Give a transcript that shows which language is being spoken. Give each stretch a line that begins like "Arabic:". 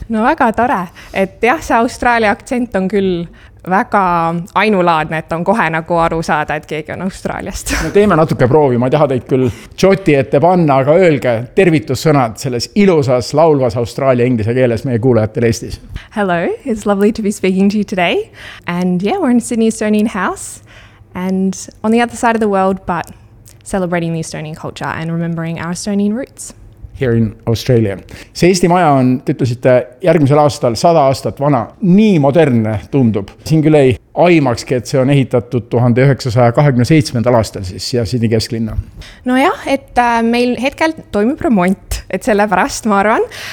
Estonian: No väga tore. Et jah, see Austraalia aktsent on küll... Väga ainulaadne, et on kohe nagu aru saada, et keegi on Austraaliast. No teeme natuke proovi, ma ei taha teid küll tšoti ette panna, aga öelge tervitussõnad selles ilusas, laulvas Austraalia inglise keeles meie kuulajatele Eestis.
English: Hello, it's lovely to be speaking to you today. And yeah, we're in Sydney Estonian house and on the other side of the world, but celebrating the Estonian culture and remembering our Estonian roots. Here in Australia.
Estonian: See Eesti maja on, tõtlesite, järgmisel aastal 100 aastat vana, nii moderne tundub. Siin küll ei aimakski, et see on ehitatud 1927. Aastal siis ja Sydney kesklinna. No jah, et meil hetkel toimub remont, et selle pärast ma arvan.